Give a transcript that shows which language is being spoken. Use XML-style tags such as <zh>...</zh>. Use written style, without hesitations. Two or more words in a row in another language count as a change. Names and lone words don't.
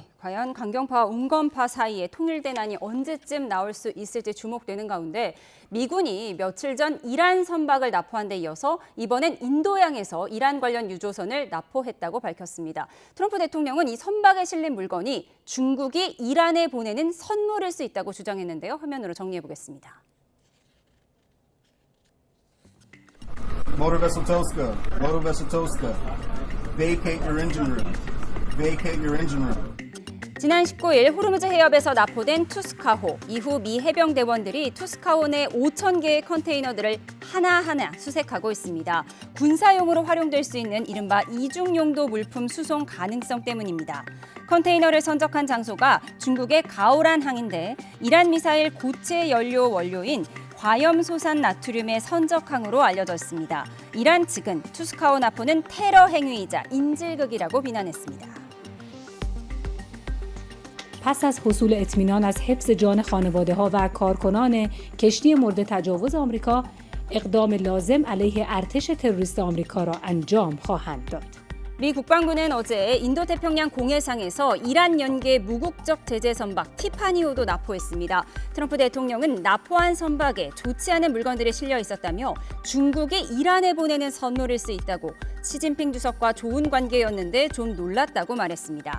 <ko>과연 강경파와 온건파 사이에 통일된 안이 언제쯤 나올 수 있을지 주목되는 가운데 미군이 며칠 전 이란 선박을 납포한 데 이어서 이번엔 인도양에서 이란 관련 유조선을 납포했다고 밝혔습니다. 트럼프 대통령은 이 선박에 실린 물건이 중국이 이란에 보내는 선물일 수 있다고 주장했는데요. 화면으로 정리해 보겠습니다.</ko> <en>Motor vessel Toska, motor vessel Toska. Vacate your engine room. Vacate your engine room.</en> <ko>지난 19일 호르무즈 해협에서 납포된 투스카호. 이후 미 해병대원들이 투스카호 내 5,000개의 컨테이너들을 하나하나 수색하고 있습니다. 군사용으로 활용될 수 있는 이른바 이중용도 물품 수송 가능성 때문입니다. 컨테이너를 선적한 장소가 중국의 가오란 항인데 이란 미사일 고체 연료 원료인 과염소산 나트륨의 선적항으로 알려져 있습니다. 이란 측은 투스카호 납포는 테러 행위이자 인질극이라고 비난했습니다.</ko> <fa>پس از حصول اطمینان از حفظ جان خانواده‌ها و کارکنان کشتی مورد تجاوز آمریکا، اقدام لازم علیه ارتش تروریست آمریکا را انجام خواهند داد.</fa> <ko>미 국방부는 어제 인도태평양 공해상에서 이란 연계 무국적 제재 선박 티파니호도 납포했습니다. 트럼프 대통령은 납포한 선박에 좋지 않은 물건들이 실려 있었다며 중국이 이란에 보내는 선물일 수 있다고 시진핑 주석과 좋은 관계였는데 좀 놀랐다고 말했습니다.</ko>